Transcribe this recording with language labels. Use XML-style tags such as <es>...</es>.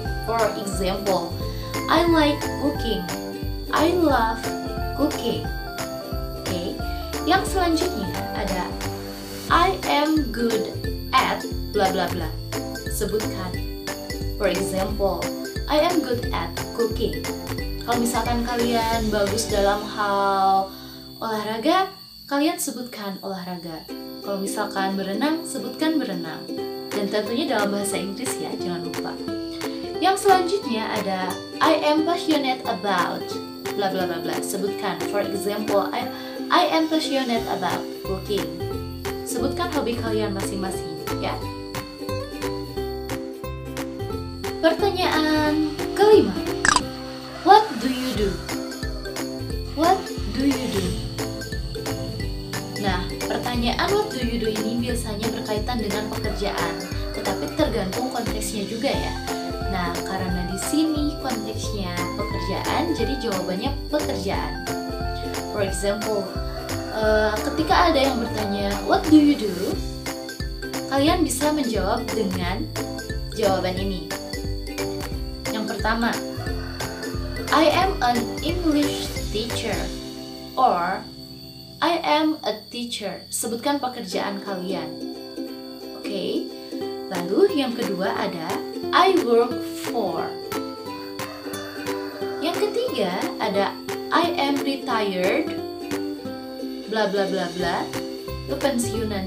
<en>For example, I like cooking. I love cooking. Oke.</en> <id>Yang selanjutnya ada</id> <en>I am good at bla bla bla.</en> <id>Sebutkan.</id> <en>For example, I am good at cooking.</en> <id>Kalau misalkan kalian bagus dalam hal olahraga, kalian sebutkan olahraga. Kalau misalkan berenang, sebutkan berenang. Dan tentunya dalam bahasa Inggris ya, jangan lupa. Yang selanjutnya ada</id> <en>I am passionate about bla bla bla bla.</en> <id>Sebutkan.</id> <en>For example, I am passionate about cooking.</en> <id>Sebutkan hobi kalian masing-masing ya. Pertanyaan kelima,</id> <en>what do you do? What do you do?</en> <id>Nah, pertanyaan</id> <en>what do you do</en> <id>ini biasanya berkaitan dengan pekerjaan, tetapi tergantung konteksnya juga ya. Nah, karena di sini konteksnya pekerjaan, jadi jawabannya pekerjaan.</id> <en>For example,</en> <id>ketika ada yang bertanya,</id> <en>what do you do?</en> <id>Kalian bisa menjawab dengan jawaban ini.</id> <en>Yang pertama, I am an English teacher or I am a teacher.</en> <id>Sebutkan pekerjaan kalian. Oke. Lalu yang kedua ada</id> <en>I work for.</en> <id>Yang ketiga ada</id> <en>I am retired bla bla bla bla.</en> <id>Itu pensiunan.</id>